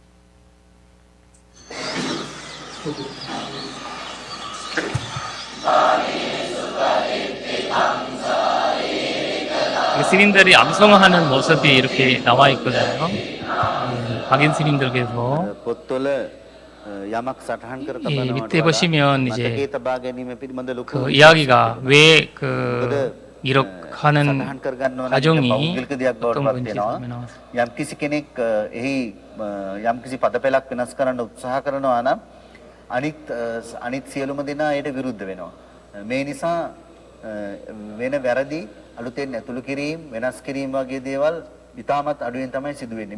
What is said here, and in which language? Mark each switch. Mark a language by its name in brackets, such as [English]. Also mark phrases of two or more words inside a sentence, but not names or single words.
[Korean] 스님들이 암송하는 모습이 이렇게 나와 있거든요. 박인 스님들께서 이 밑에 보시면 이제 그 이야기가 왜 기록하는 과정이 어떤 건지 나왔습니다. [Sinhala] යම්කිසි කෙනෙක් එහි යම්කිසි පදපැලක් වෙනස් කරන්න උත්සාහ කරනවා නම් අනිත් සියලුම දෙනා ඒට විරුද්ධ වෙනවා. මේ නිසා වෙන වැරදි අලුතෙන් ඇතුළු කිරීම වෙනස් කිරීම වගේ දේවල් ඉතාමත් අඩුවෙන් තමයි සිදු වෙන්නේ.